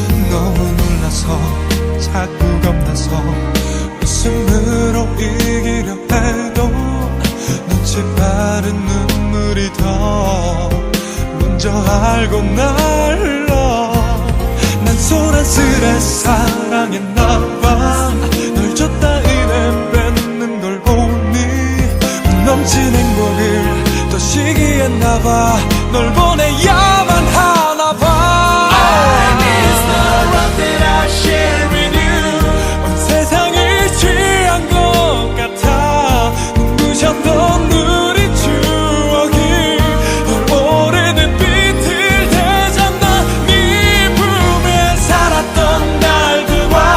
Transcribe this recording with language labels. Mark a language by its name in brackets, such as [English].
[Korean] 너무 놀라서 자꾸 겁나서 웃음으로 이기려 해도 눈치 빠른 눈물이 더 먼저 알고 날라 난 소란스레 사랑했나봐 널 줬다 이내 뺏는 걸 보니 넘친 행복을 또 시기했나봐 널 보내야만 하나봐 [English] I miss the love that I share with you. [Korean] 온 세상이 취한 것 같아 눈부셨던 우리 추억이 널 오래된 빛을 되잡나 네 품에 살았던 날들과